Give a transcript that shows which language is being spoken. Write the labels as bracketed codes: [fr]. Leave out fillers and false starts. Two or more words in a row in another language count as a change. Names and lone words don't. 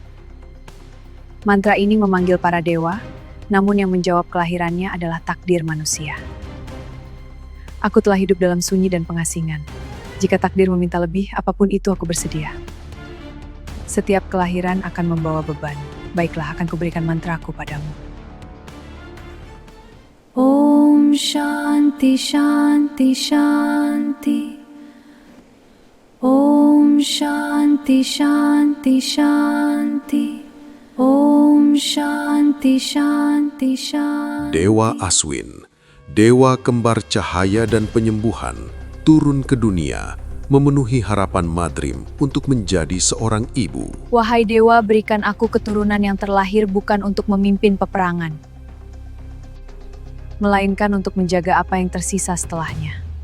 [id] Mantra ini memanggil para dewa, namun yang menjawab kelahirannya adalah takdir manusia. Aku telah hidup dalam sunyi dan pengasingan. Jika takdir meminta lebih, apapun itu aku bersedia. Setiap kelahiran akan membawa beban. Baiklah, akan kuberikan mantraku padamu. [sa] Om Shanti Shanti Shanti. Om Shanti Shanti Shanti. Om Shanti Shanti Shanti. [id] Dewa Aswin, dewa kembar cahaya dan penyembuhan, turun ke dunia, memenuhi harapan Madrim untuk menjadi seorang ibu. Wahai dewa, berikan aku keturunan yang terlahir bukan untuk memimpin peperangan, melainkan untuk menjaga apa yang tersisa setelahnya.